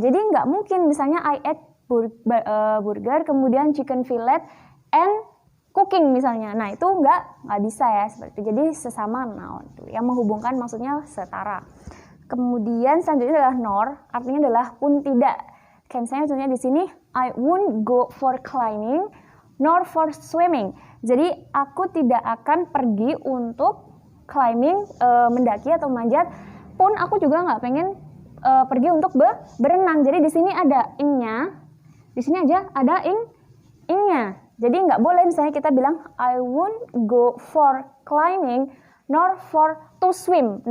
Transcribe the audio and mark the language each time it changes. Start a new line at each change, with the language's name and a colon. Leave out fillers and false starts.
Indonesian: Jadi nggak mungkin misalnya
English: I ate burger,
Indonesian: kemudian
English: chicken fillet and cooking
Indonesian: misalnya. Nah, itu nggak bisa ya seperti itu. Jadi sesama noun yang menghubungkan maksudnya setara. Kemudian selanjutnya adalah nor, artinya adalah pun tidak. Kayak misalnya contohnya di sini
English: I won't go for climbing nor for swimming.
Indonesian: Jadi aku tidak akan pergi untuk climbing, mendaki atau manjat, pun aku juga nggak pengen pergi untuk berenang. Jadi di sini ada ing-nya, di sini aja ada ing-nya. Jadi nggak boleh misalnya kita bilang
English: I won't go for climbing nor for to swim.